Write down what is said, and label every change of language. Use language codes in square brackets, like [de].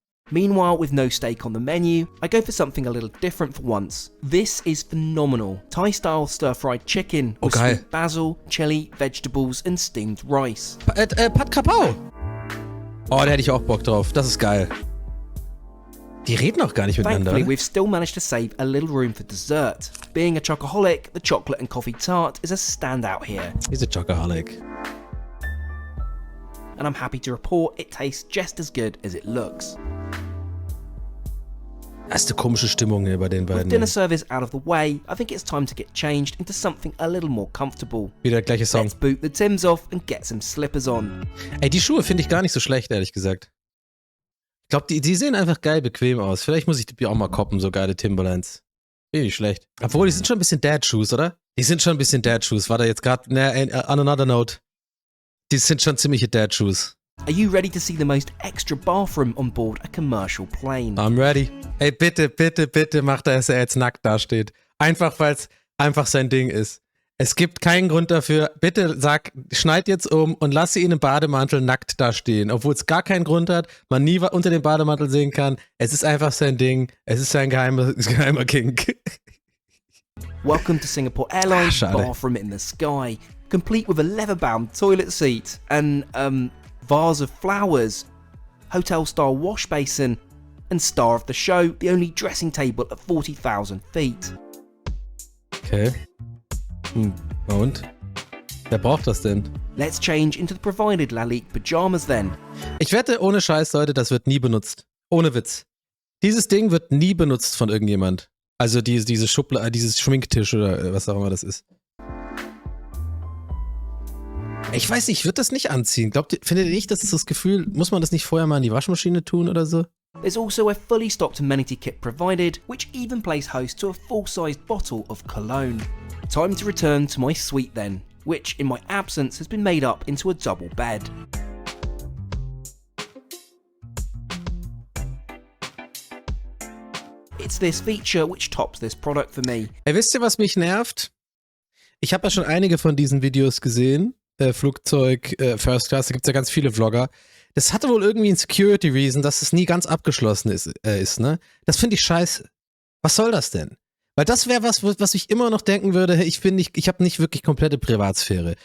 [en] Meanwhile, with no steak on the menu, I go for something a little different for once. This is phenomenal. Thai-style stir-fried chicken with sweet basil, chili, vegetables and steamed rice. Pad Kapau. [de] Oh, da hätte ich auch Bock drauf. Das ist geil. Die reden auch gar nicht miteinander. [en] Thankfully, we've still managed to save a little room for dessert. Being a chocoholic, the chocolate and coffee tart is a standout here. He's a chocoholic. And I'm happy to report it tastes just as good as it looks. [de] Das ist eine komische Stimmung hier bei den beiden. [en] With dinner service out of the way, I think it's time to get changed into something a little more comfortable. [de] Wieder der gleiche Song. [en] Let's boot the Tims off and get some slippers on. [de] Ey, die Schuhe finde ich gar nicht so schlecht, ehrlich gesagt. Ich glaube, die sehen einfach geil bequem aus. Vielleicht muss ich die auch mal koppen, so geile Timberlands. Finde ich schlecht. Obwohl, die sind schon ein bisschen Dad-Shoes, oder? Die sind schon ein bisschen Dad-Shoes. War da jetzt gerade, [en] on another note. [de] Die sind schon ziemliche Dad-Shoes. [en] Are you ready to see the most extra bathroom on board a commercial plane? I'm ready. [de] Ey, bitte macht er, dass er jetzt nackt dasteht. Einfach, weil es einfach sein Ding ist. Es gibt keinen Grund dafür. Bitte schneid jetzt um und lasse ihn im Bademantel nackt da stehen. Obwohl es gar keinen Grund hat, man nie unter dem Bademantel sehen kann. Es ist einfach sein Ding. Es ist sein geheimer Kink. [en] Welcome to Singapore Airlines bathroom in the sky, complete with a leather-bound toilet seat, and vase of flowers, hotel-style wash basin, and star of the show, the only dressing table at 40,000 feet. [de] Okay. Und? Wer braucht das denn? [en] Let's change into the provided Lalique pajamas then. [de] Ich wette, ohne Scheiß, Leute, das wird nie benutzt. Ohne Witz. Dieses Ding wird nie benutzt von irgendjemand. Also diese Schublade, dieses Schminktisch oder was auch immer das ist. Ich weiß nicht, ich würde das nicht anziehen. Findet ihr nicht, dass das Gefühl, muss man das nicht vorher mal in die Waschmaschine tun oder so? [en] There's also a fully stocked amenity kit provided, which even plays host to a full-sized bottle of cologne. Time to return to my suite then. which in my absence has been made up into a double bed. It's this feature which tops this product for me. [de] Ey, wisst ihr, was mich nervt? Ich habe ja schon einige von diesen Videos gesehen. Flugzeug, First Class, da gibt es ja ganz viele Vlogger. Das hatte wohl irgendwie einen Security Reason, dass es nie ganz abgeschlossen ist, ne? Das finde ich scheiße. Was soll das denn? Weil das wäre was ich immer noch denken würde, hey, ich habe nicht wirklich komplette Privatsphäre.